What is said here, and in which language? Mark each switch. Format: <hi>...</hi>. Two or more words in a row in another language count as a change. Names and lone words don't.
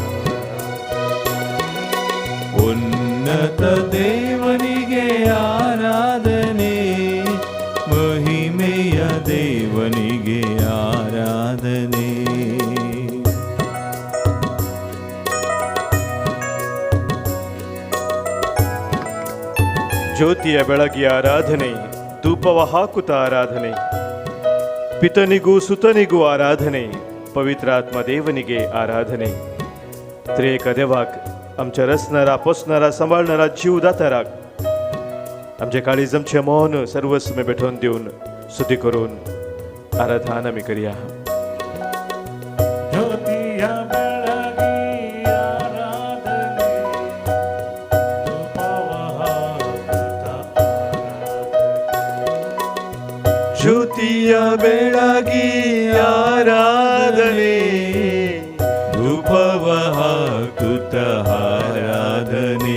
<kn>ಉನ್ನತ ದೇವನಿಗೆ ಆರಾಧನೆ ಮಹಿಮೆಯ ದೇವನಿಗೆ ಆರಾಧನೆ ಜ್ಯೋತಿಯ ಬೆಳಗಿಯ ಆರಾಧನೆ, ಧೂಪವ ಹಾಕುತ್ತ ಆರಾಧನೆ, ಪಿತನಿಗೂ ಸುತನಿಗೂ ಆರಾಧನೆ, ಪವಿತ್ರಾತ್ಮ ದೇವನಿಗೆ ಆರಾಧನೆ.</kn> <kok>त्रेक देवाक आमच्या रचणारा पोसणारा सांभाळणारा जीव दाताराक आमचे काळीज आमचे मौन सर्वस्व भेटून देऊन स्तुती करून आराधना आमी करूया.</kok> <kn>ಜ್ಯೋತಿಯ ಬೆಳಗಿ ಆರಾಧನೆ ಧೂಪವ ಹಾಕುತ್ತ ಆರಾಧನೆ ಜ್ಯೋತಿಯ ಬೆಳಗಿ ಆರಾಧನೆ ಧೂಪವ ಹಾಕುತ್ತ ಆರಾಧನೆ</kn>